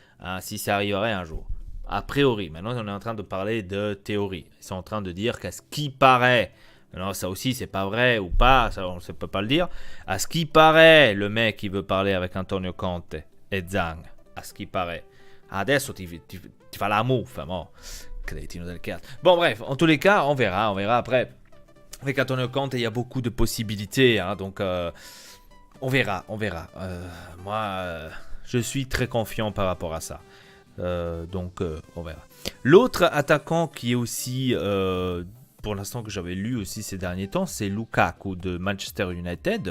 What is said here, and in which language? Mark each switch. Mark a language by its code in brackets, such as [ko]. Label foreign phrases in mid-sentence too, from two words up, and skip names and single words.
[fr] A priori. Maintenant, on est en train de parler de théorie. Ils sont en train de dire qu'à ce qui paraît. Alors ça aussi, c'est pas vrai ou pas. Ça, on ne peut pas le dire. À ce qui paraît, le mec qui veut parler avec Antonio Conte e Zhang, a ce qui paraît. [it] Adesso ti fa la muffa, mo. Cretino del cazzo. [fr] Bon, bref, en tous les cas, on verra après. Avec Antonio Conte, il y a beaucoup de possibilités, donc on verra. Moi, je suis très confiant par rapport à ça. Donc, on verra. L'autre attaquant qui est aussi, pour l'instant que j'avais lu aussi ces derniers temps, c'est Lukaku de Manchester United.